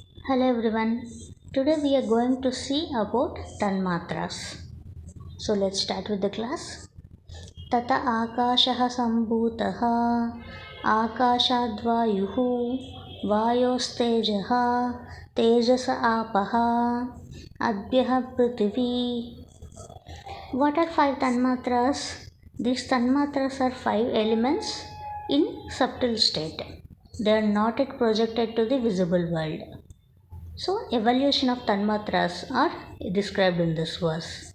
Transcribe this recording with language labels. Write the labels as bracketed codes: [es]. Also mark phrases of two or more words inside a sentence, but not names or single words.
[en] Hello everyone. Today we are going to see about tanmatras. So let's start with the class. [sa] Tata akashah sambhutaha akashadvayuhu vayostejah tejasa apaha adbyah prithvi. [en] What are five tanmatras? These tanmatras are five elements in subtle state. They are not yet projected to the visible world. So, evolution of tanmatras are described in this verse.